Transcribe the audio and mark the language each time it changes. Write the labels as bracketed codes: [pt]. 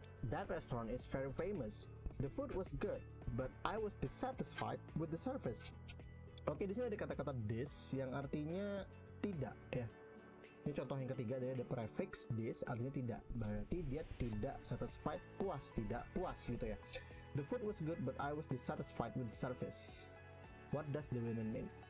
[en] That restaurant is very famous. The food was good, but I was dissatisfied with the service. [id] Oke, di sini ada kata-kata this yang artinya tidak ya. Ini contoh yang ketiga, dari ada prefix this artinya tidak. Berarti dia tidak satisfied, puas, tidak puas gitu ya. [en] The food was good, but I was dissatisfied with the service. What does the woman mean?